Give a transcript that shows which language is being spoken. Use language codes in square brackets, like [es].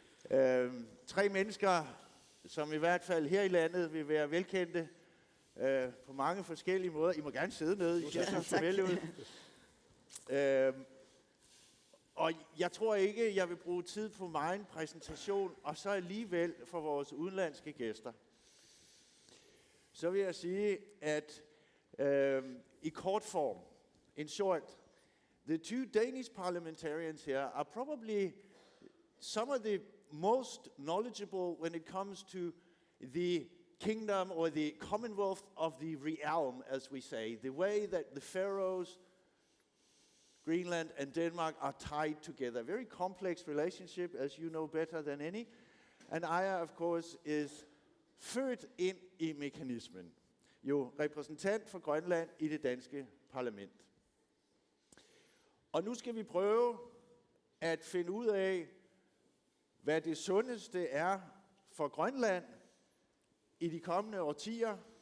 [da] 3 mennesker, som i hvert fald her i landet vil være velkendte på mange forskellige måder. I må gerne sidde nede, I ser så formelle ud. Og jeg tror ikke, jeg vil bruge tid på min præsentation, og så alligevel for vores udenlandske gæster. Så vil jeg sige, at i kort form, [en] in short, the 2 Danish parliamentarians here are probably some of the most knowledgeable when it comes to the kingdom or the commonwealth of the realm, as we say, the way that the Faroes, Greenland and Denmark are tied together. Very complex relationship, as you know better than any. And Aaja, of course, is [da] født ind i mekanismen. Jo repræsentant for Grønland i det danske parlament. Og nu skal vi prøve at finde ud af, hvad det sundeste er for Grønland i de kommende årtier.